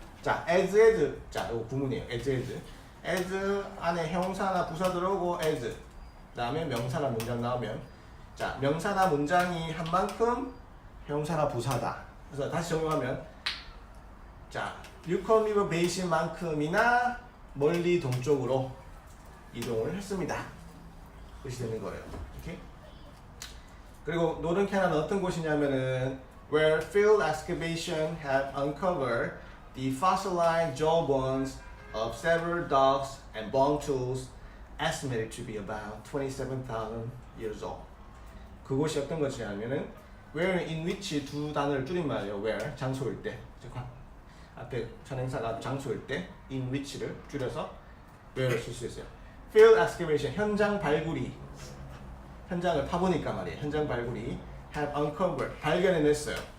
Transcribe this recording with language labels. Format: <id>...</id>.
<ko>자, as, 자, 이거 구문이에요. as 안에 형사나 부사 들어오고 as, 그다음에 명사나 문장 나오면, 자, 명사나 문장이 한 만큼 형사나 부사다. 그래서 다시 적용하면, 자, 유콘 리버 베이신만큼이나 멀리 동쪽으로 이동을 했습니다. 그것이 되는 거예요. 오케이? 그리고 노던 캐나다 어떤 곳이냐면은</ko> <en>where field excavation have uncovered the fossilized jawbones of several dogs and bone tools estimated to be about 27,000 years old.</en> <ko>그곳이 어떤 것이냐면은 where in which 두 단어를 줄인 말이에요. where 장소일 때, 앞에 전행사가 장소일 때 in which를 줄여서 where를 쓸 수 있어요. field excavation 현장 발굴이, 현장을 파보니까 말이에요. 현장 발굴이</ko> <en>have uncovered</en> <ko>발견해냈어요.</ko>